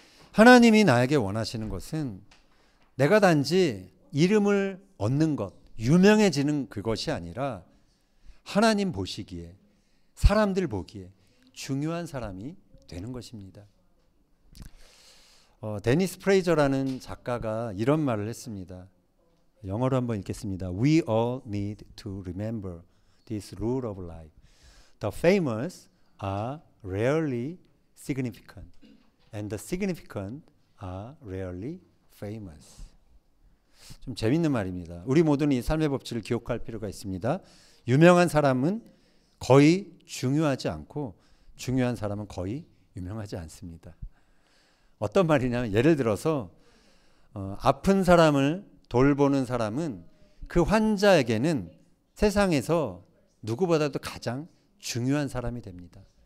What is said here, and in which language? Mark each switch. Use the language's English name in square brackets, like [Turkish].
[Korean] 하나님이 나에게 원하시는 것은 내가 단지 이름을 얻는 것, 유명해지는 그것이 아니라 하나님 보시기에, 사람들 보기에 중요한 사람이 되는 것입니다. 데니스 프레이저라는 작가가 이런 말을 했습니다. 영어로 한번 읽겠습니다. [English] We all need to remember this rule of life. The famous are rarely significant, and the significant are rarely famous. [Korean] 좀 재밌는 말입니다. 우리 모두는 이 삶의 법칙을 기억할 필요가 있습니다. 유명한 사람은 거의 중요하지 않고 중요한 사람은 거의 유명하지 않습니다. 어떤 말이냐면 예를 들어서 아픈 사람을 돌보는 사람은 그 환자에게는 세상에서 누구보다도 가장 중요한 사람이 됩니다.